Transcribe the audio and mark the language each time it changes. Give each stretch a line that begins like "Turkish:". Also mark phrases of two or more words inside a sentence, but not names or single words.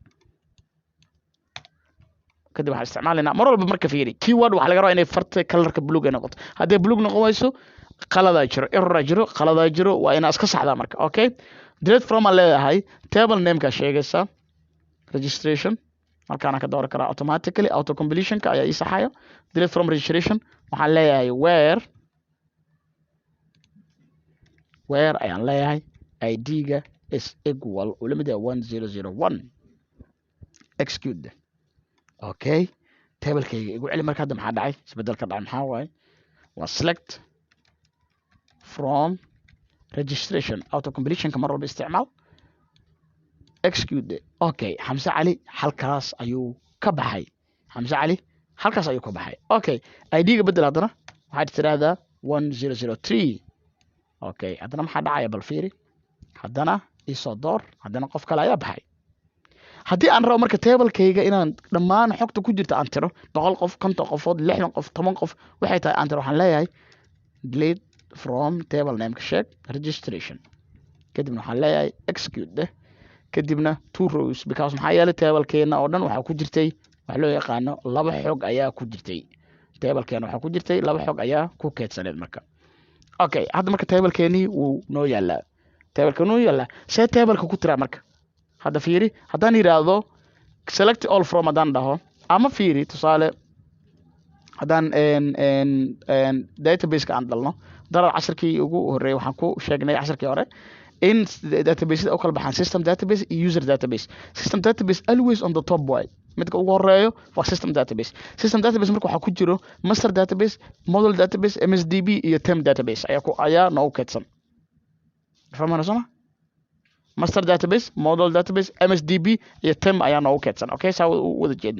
Somali: kadib waxaan isticmaalayna mar walba marka fiiri keyword waxa laga rabaa inay farta colorka blue ay noqoto haddii blue noqon wayso qalada jiro error jiro qalada jiro waa ina iska saxdaa marka okay
English: delete from
Somali: leedahay
English: table name-
Somali: ka sheegaysa registration halkaan ka door kara automatically
English: auto completion-
Somali: ka ayaa ii saxayo
English: delete from registration
Somali: waxaan leeyahay where ayaan leeyahay ID-ga
English: is equal
Somali: oo la mid ah 1001 execute okay table-kayga igu celi marka hadda maxaa dhacay isbedelka dhacay maxaa waaye waa
English: select from registration auto completion-
Somali: ka mar walba isticmaal execute okay Hamze Ali halkaas ayuu ka baxay Hamze Ali halkaas ayuu ka baxay okay ID-ga bedel hadana waxaad tiraahdaa 1003 okay hadana maxaa dhacaya bal fiiri hadana isoo door hadana qof kale ayaa baxay haddii aan rabo marka table-kayga inaan dhammaan xogta ku jirta aan tiro 100 qof 50 qofood 60 qof 10 qof waxay tahay aan tiro waxaan leeyahay
English: delete from table name
Somali: ka sheeg registration kadibna waxaan leeyahay execute kadibna two
English: rows because
Somali: maxaa yeelay table-keena oo dhan waxa ku jirtay wax loo yaqaano laba xog ayaa ku jirtay table-keena waxa ku jirtay laba xog ayaa ku keedsaneed marka okay hadda marka table-keeni uu noo yaalaa table-ka noo yaalaa see table-ka ku tira marka hadda fiiri haddaan yiraahdo
English: select all from
Somali: haddaan dhaho ama fiiri tusaale haddaan database ka aan dalno darar casharkii ugu horreeyay waxaan ku sheegnay casharkii hore in database u kala baxaan
English: system database
Somali: iyo
English: user database. System database always on the top way,
Somali: midka ugu horeeyo waa
English: system database. System database
Somali: marka waxaa ku jiro
English: master database, model database, MSDB
Somali: iyo
English: temp database
Somali: ayaa noogu keedsan. Fahmana soma?
English: Master database, model database, MSDB
Somali: iyo temp ayaa noogu keedsan. Okay, saa wada jeedno.